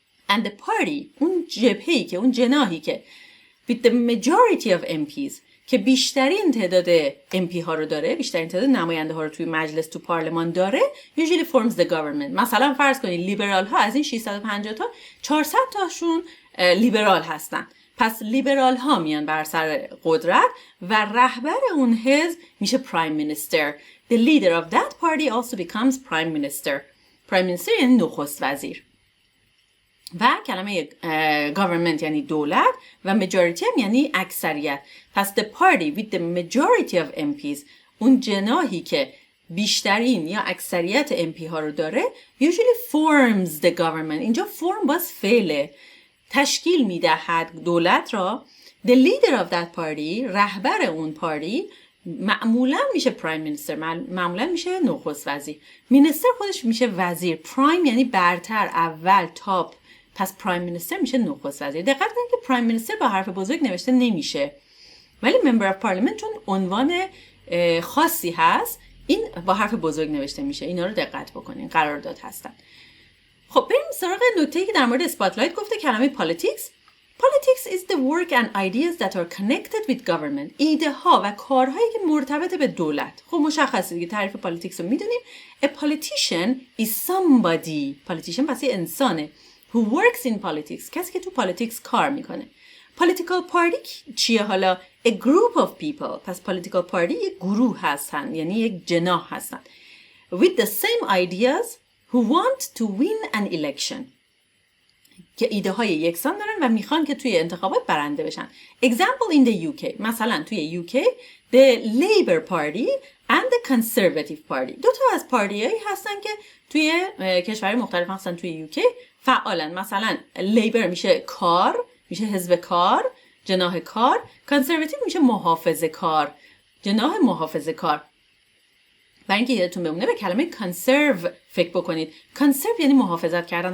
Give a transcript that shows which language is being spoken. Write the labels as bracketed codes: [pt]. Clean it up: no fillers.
[en] And the party، [fa] اون جبهه‌ای که اون جناحی که [en] with the majority of MPs [fa] که بیشترین تعداد MP ها رو داره، بیشترین تعداد نماینده ها رو توی مجلس تو پارلمان داره، [en] usually forms the government. [fa] مثلا فرض کنید لیبرال ها از این 650 تا 400 تاشون لیبرال هستن، پس لیبرال ها میان بر سر قدرت و رهبر اون حزب میشه prime minister. [en] The leader of that party also becomes prime minister. [fa] prime minister یعنی نخست وزیر. و کلمه government یعنی دولت و majority هم یعنی اکثریت. پس [en] the party with the majority of MPs، [fa] اون جناحی که بیشترین یا اکثریت MP ها رو داره، [en] usually forms the government. [fa] اینجا form باز فعله، تشکیل میدهد دولت را. [en] the leader of that party، [fa] رهبر اون پارتی، معمولا میشه prime minister، معمولا میشه نخست وزیر. minister خودش میشه وزیر. prime یعنی برتر، اول، تاپ، پس پرایم مینیستر میشه نخست وزیر. دقت کنید که پرایم مینیستر با حرف بزرگ نوشته نمیشه، ولی ممبر اف پارلمنت چون عنوان خاصی هست این با حرف بزرگ نوشته میشه. اینا رو دقت بکنین، قرارداد هستن. خب بریم سراغ نکته‌ای که در مورد اسپاتلایت گفته. کلمه پالیتیکس. [en] Politics is the work and ideas that are connected with government. [fa] ایده ها و کارهایی که مرتبط به دولت. خب مشخصه دیگه، تعریف پالیتیکس رو میدونیم. [en] A politician is somebody. [fa] politician پس یه انسانه. [en] Who works in politics، [fa] کسی که تو پالیتیکس کار میکنه. [en] Political party [fa] چیه حالا؟ [en] A group of people. [fa] پس political party یک گروه هستن، یعنی یک جناح هستن. [en] With the same ideas who want to win an election. [fa] که ایده های یکسان دارن و میخوان که توی انتخابات برنده بشن. [en] Example in the UK. [fa] مثلا توی [en] UK the Labour Party and the Conservative Party. [fa] دو تا از پارتیایی هستن که توی کشورهای مختلف هستن توی UK فعالن. مثلا لیبر میشه کار، میشه حزب کار، جناح کار. کانسرواتیو میشه محافظه کار، جناح محافظه کار. برای اینکه یادتون بمونه به کلمه کانسرو فکر بکنید. کانسرو یعنی محافظت کردن.